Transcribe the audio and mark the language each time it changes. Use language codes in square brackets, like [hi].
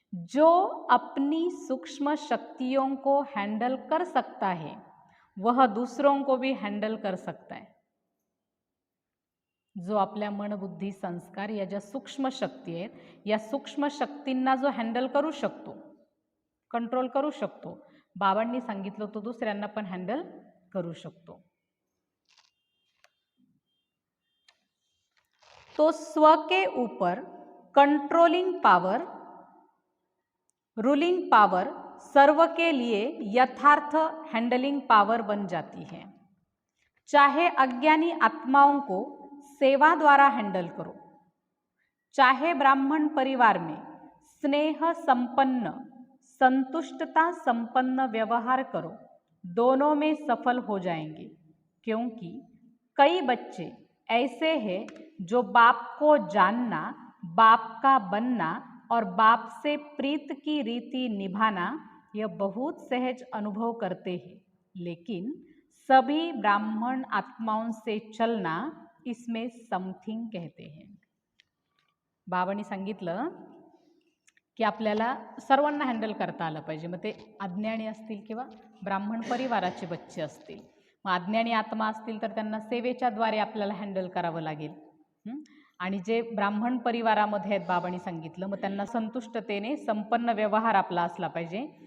[hi] जो अपनी सूक्ष्म शक्तियों को हैंडल कर सकता है वह दूसरों को भी हैंडल कर सकता है. [mr] जो आपल्या मन बुद्धी संस्कार या ज्या सूक्ष्म शक्ती आहेत, या सूक्ष्म शक्तींना जो हँडल करू शकतो, कंट्रोल करू शकतो, बाबांनी सांगितलं तो दुसऱ्यांना पण हँडल करू शकतो. [hi] तो स्व के ऊपर कंट्रोलिंग पावर रूलिंग पावर सर्व के लिए यथार्थ हैंडलिंग पावर बन जाती है। चाहे अज्ञानी आत्माओं को सेवा द्वारा हैंडल करो, चाहे ब्राह्मण परिवार में स्नेह संपन्न संतुष्टता संपन्न व्यवहार करो, दोनों में सफल हो जाएंगे। क्योंकि कई बच्चे ऐसे हैं जो बाप को जानना, बाप का बनना और बाप से प्रीत की रीति निभाना यह बहुत सहज अनुभव करते हैं, लेकिन सभी ब्राह्मण आत्माओं से चलना इसमें समथिंग कहते हैं। [mr] बाबांनी सांगितलं की आपल्याला सर्वांना हँडल करता आलं पाहिजे, मग ते अज्ञानी असतील किंवा ब्राह्मण परिवाराचे बच्चे असतील। मग अज्ञानी आत्मा असतील तर त्यांना सेवेच्या द्वारे आपल्याला हँडल करावं लागेल। आणि जे ब्राह्मण परिवारामध्ये आहेत बाबांनी सांगितलं, मग त्यांना संतुष्टतेने संपन्न व्यवहार आपला असला पाहिजे।